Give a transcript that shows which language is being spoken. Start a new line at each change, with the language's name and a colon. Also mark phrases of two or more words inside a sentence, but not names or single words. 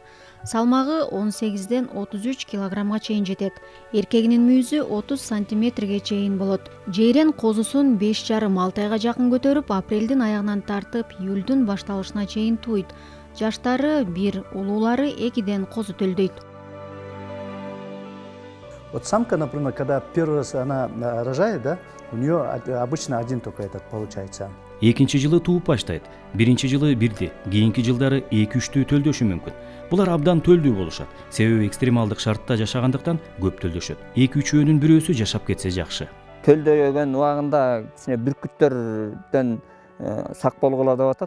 Kyrgyz: Салмагы 18-ден 33 килограммга чейин жетет. Эркегинин мүйүзү 30 сантиметрге чейин болот. Жейрен козусун 5,5-6 айга жакын көтөрүп, апрелдин аягынан тартып, июлдун башталышына чейин туйт. Жаштары 1, улуулары 2ден козу төлдөйт.
Russian: Вот самка, например, когда первый раз она рожает, да, у нее обычно один только этот получается.
Kyrgyz: Экинчи жылы тууп баштайт. Биринчи жылы бирди, кийинки жылдары 2-3түү төлдөшү мүмкүн. Булар абдан төлдүү болушат. Себеби экстремалдык шартта жашагандыктан көп төлдөшөт. 2-3өөнүн бирөөсү жашап кетсе жакшы. Төлдөйгөн убагында кичине бүркүттөрдөн сак болгула деп атат.